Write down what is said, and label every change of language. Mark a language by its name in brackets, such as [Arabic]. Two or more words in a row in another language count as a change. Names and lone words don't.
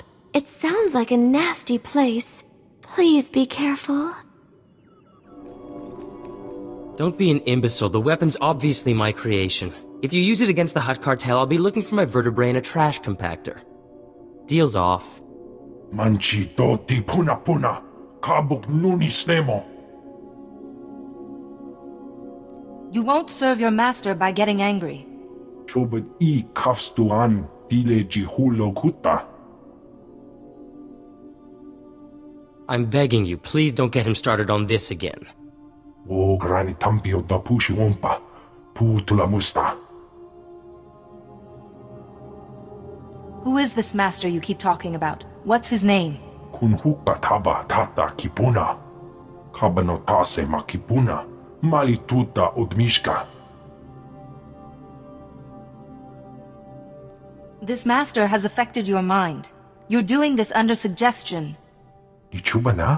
[English] It sounds like a nasty place. Please be careful. Don't be an imbecile. The weapon's obviously my creation. If you use it against the Hutt Cartel, I'll be looking for my vertebrae in a trash compactor. Deal's off. Manchi doti puna puna. Kabuk nuni snemo. You won't serve your master by getting angry. Chobad I kafstuan dile jihulo kuta. I'm begging you, please don't get him started on this again. O grani tampio da pushi wompa. Putula musta. Who is this master you keep talking about? What's his name? Kunhuka taba tata kipuna. Kabanotase makipuna. Malituta odmishka. This master has affected your mind. You're doing this under suggestion. Ni chuba na?